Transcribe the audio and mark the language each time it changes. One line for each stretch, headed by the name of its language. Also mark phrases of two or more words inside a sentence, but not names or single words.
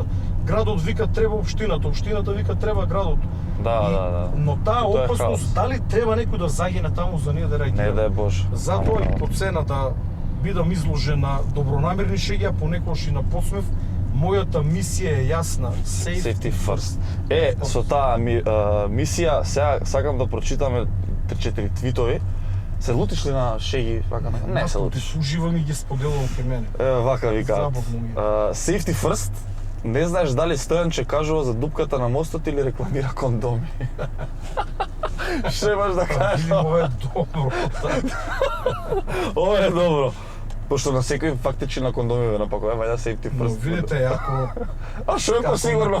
Macedonian: Градот вика треба општината, општината вика треба градот. Да. Но таа Тоа е опасност, хаос. дали треба некој да загине таму за ние да Не реагира? дај Боже. Затоа и по цена да бидам изложен на добронамерни шеги, а понекогаш и на подсмев, мојата мисија е јасна.
English: Safety first.
Macedonian: Со таа мисија, сега сакам да прочитаме 3-4 твитови. Се лутиш ли на шеги? Вака, не се лутиш. Уживам и ги споделувам кај мене. Вака викаат. Забавно ми е.
English: Safety first.
Macedonian: Не знаеш дали Стојанче кажува за дупката на мостот или рекламира кондоми. Што имаш да кажеш? Види, ова е добро. Ова е добро. Пошто на секој фактичи на кондоми ве напакува, вајда safety Но first. видите, А што е посигурно?